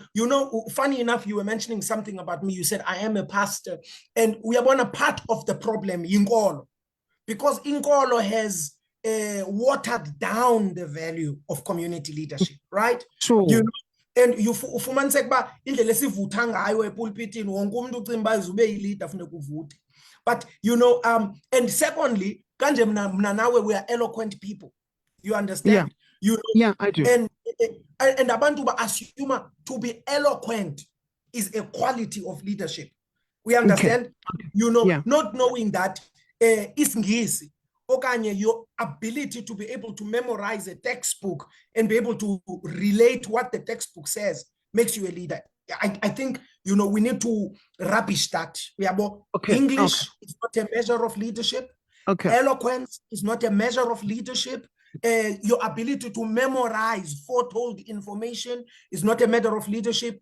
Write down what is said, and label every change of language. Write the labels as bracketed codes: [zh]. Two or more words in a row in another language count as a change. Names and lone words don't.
[en] You know, funny enough, you were mentioning something about me. You said, I am a pastor. And we are one part of the problem, Inkolo. Because Inkolo has watered down the value of community leadership, right? Sure. You know, and you [xh] ufumaniseka ba indlela esivutha ngayo epulpitini wonke umuntu ucimba izube yi-leader funeka uvuthe. [en] But you know, and secondly, [xh] kanje mna nawe [en] we are eloquent people. You understand? Yeah. You know, yeah, I do. And [xh] abantu ba [en] assume to be eloquent is a quality of leadership. We understand? Okay. You know, yeah. Not knowing that [xh] isingisi okanye [en] your ability to be able to memorize a textbook and be able to relate what the textbook says makes you a leader. I think, you know, we need to rubbish that. Okay. English is not a measure of leadership. Okay. Eloquence is not a measure of leadership. Your ability to memorize foretold information is not a matter of leadership.